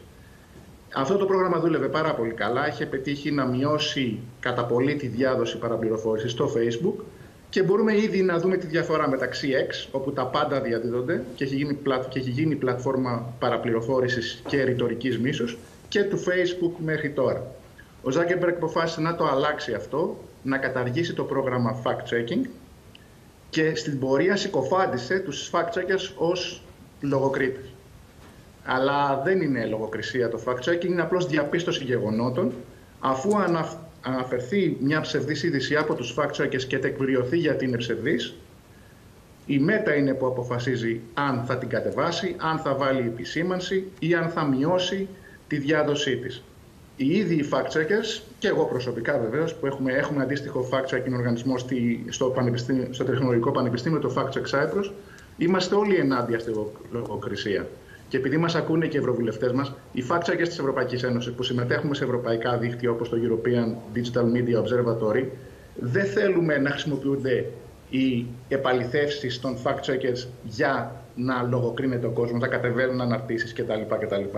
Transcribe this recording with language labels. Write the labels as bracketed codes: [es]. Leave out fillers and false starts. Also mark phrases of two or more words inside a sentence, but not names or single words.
[el] Αυτό το πρόγραμμα δούλευε πάρα πολύ καλά, είχε πετύχει να μειώσει κατά πολύ τη διάδοση παραπληροφόρησης στο Facebook και μπορούμε ήδη να δούμε τη διαφορά μεταξύ X, όπου τα πάντα διαδίδονται και έχει γίνει πλατφόρμα παραπληροφόρησης και ρητορικής μίσους, και του Facebook μέχρι τώρα. Ο Ζάκερμπεργκ αποφάσισε να το αλλάξει αυτό, να καταργήσει το πρόγραμμα fact-checking και στην πορεία συκοφάντησε τους fact-checkers ως λογοκρίτες. Αλλά δεν είναι λογοκρισία το fact-checking, είναι απλώς διαπίστωση γεγονότων. Αφού αναφερθεί μια ψευδής είδηση από τους fact-checkers και τεκμηριωθεί γιατί είναι ψευδής, η ΜΕΤΑ είναι που αποφασίζει αν θα την κατεβάσει, αν θα βάλει επισήμανση ή αν θα μειώσει τη διάδοσή της. Οι ίδιοι οι fact-checkers, και εγώ προσωπικά βεβαίως, που έχουμε αντίστοιχο fact-checking οργανισμό στο Τεχνολογικό Πανεπιστήμιο, το Fact Check Cyprus, είμαστε όλοι ενάντια στη λογοκρισία. Και επειδή μας ακούνε και οι ευρωβουλευτές μας, οι fact-checkers της Ευρωπαϊκής Ένωσης που συμμετέχουμε σε ευρωπαϊκά δίκτυα όπως το European Digital Media Observatory, δεν θέλουμε να χρησιμοποιούνται οι επαληθεύσεις των fact-checkers για να λογοκρίνεται ο κόσμος, να κατεβαίνουν αναρτήσεις κτλ.